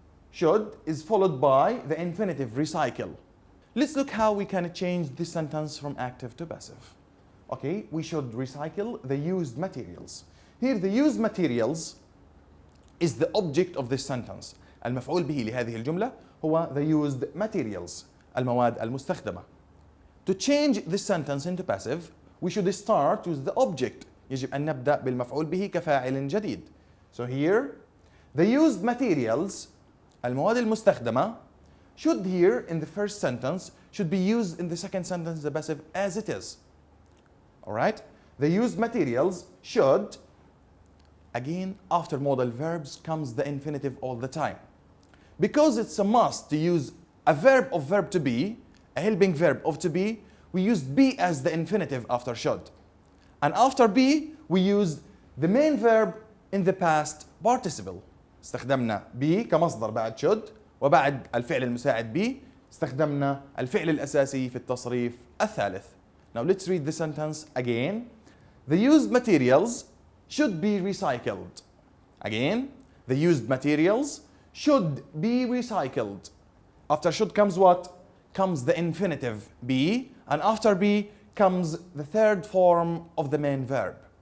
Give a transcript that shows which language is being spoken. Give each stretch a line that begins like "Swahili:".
English: Should is followed by the infinitive recycle. Let's look how we can change this sentence from active to passive. Okay, we should recycle the used materials. Here the used materials is the object of this sentence.
Arabic: المفعول به لهذه الجملة هو
English: the used materials,
Arabic: المواد المستخدمة.
English: To change this sentence into passive, we should start with the object.
Arabic: يجب أن نبدأ بالمفعول به كفاعل جديد.
English: So here, the used materials,
Arabic: المواد المستخدمة,
English: should here in the first sentence should be used in the second sentence the passive as it is. Alright? The used materials should. Again, after modal verbs comes the infinitive all the time. Because it's a must to use a verb of verb to be, a helping verb of to be, we used be as the infinitive after should. And after be, we used the main verb in the past participle.
Arabic: استخدمنا be كمصدر بعد should، وبعد الفعل المساعد be استخدمنا الفعل الأساسي في التصريف الثالث.
English: Now let's read the sentence again. The used materials should be recycled. Again, the used materials should be recycled. After should comes what? Comes the infinitive be, and after be comes the third form of the main verb.